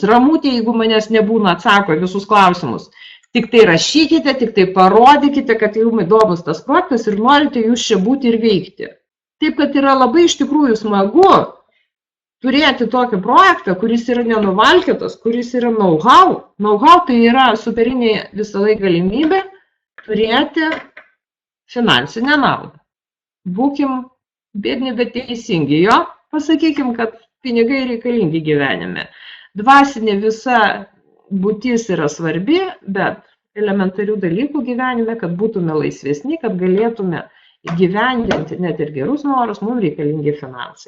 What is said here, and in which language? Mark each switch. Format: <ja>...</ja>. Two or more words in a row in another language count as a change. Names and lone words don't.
<lt>Ramutė, jeigu manęs nebūna, atsako į visus klausimus. Tik tai rašykite, tik tai parodykite, kad jums įdomus tas projektas ir norite jūs čia būti ir veikti. Taip, kad yra labai iš tikrųjų smagu turėti tokį projektą, kuris yra nenuvalkėtas, kuris yra know-how. Know-how tai yra superinė visą laiką galimybė turėti finansinę naudą. Būkim biedni, bet teisingi. Jo, pasakykim, kad pinigai reikalingi gyvenime. Dvasinė visa būtis yra svarbi, bet elementarių dalykų gyvenime, kad būtume laisvesni, kad galėtume įgyvendinti net ir gerus norus, mums reikalingi finansai.</lt>